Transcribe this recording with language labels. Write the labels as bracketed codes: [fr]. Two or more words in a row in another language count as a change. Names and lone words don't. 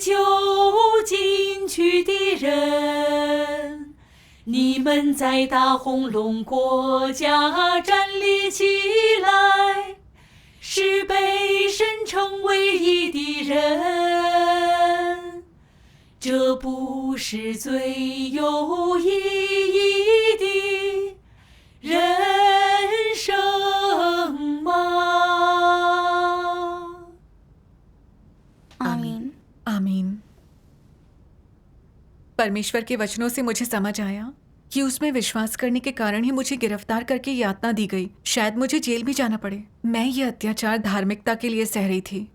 [zh] 求进取的人，你们在大红龙国家站立起来，是被神称为义的人，这不是最有意义的人生吗？ [hi] आमीन। आमीन। परमेश्वर के वचनों से मुझे समझ आया कि उसमें विश्वास करने के कारण ही मुझे गिरफ्तार करके यातना दी गई। शायद मुझे जेल भी जाना पड़े। मैं ये अत्याचार धार्मिकता के लिए सह रही थी।